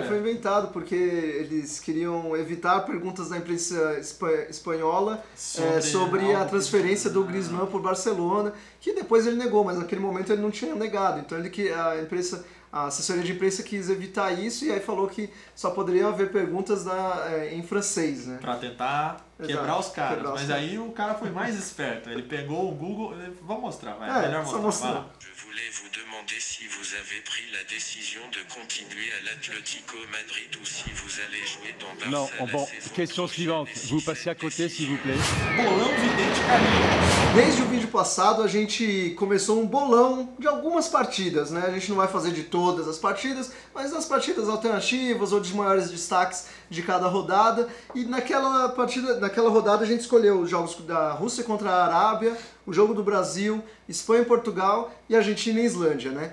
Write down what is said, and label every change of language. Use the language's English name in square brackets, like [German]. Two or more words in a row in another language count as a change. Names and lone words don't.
[Portuguese] Foi inventado porque eles queriam evitar perguntas da imprensa espanhola sobre a transferência do Griezmann para o Barcelona, que depois ele negou, mas naquele momento ele não tinha negado. Então a assessoria de imprensa quis evitar isso e aí falou que só poderia haver perguntas em francês, né? Pra tentar quebrar os caras. Mas aí o cara foi mais esperto. Ele pegou o Google... Vamos mostrar, vai. Melhor mostrar. [French] Je voulais vous demander si vous avez pris la décision de continuer à l'Atlético Madrid ou si vous allez jouer dans Barça. Non, bon, question suivante. Vous passez à côté, s'il vous plaît. [Portuguese] Bolão Vidente Carinho. Desde o vídeo passado a gente começou um bolão de algumas partidas, né? A gente não vai fazer de todas as partidas, mas das partidas alternativas ou dos maiores destaques de cada rodada. E naquela rodada a gente escolheu os jogos da Rússia contra a Arábia, o jogo do Brasil, Espanha e Portugal e Argentina e Islândia, né?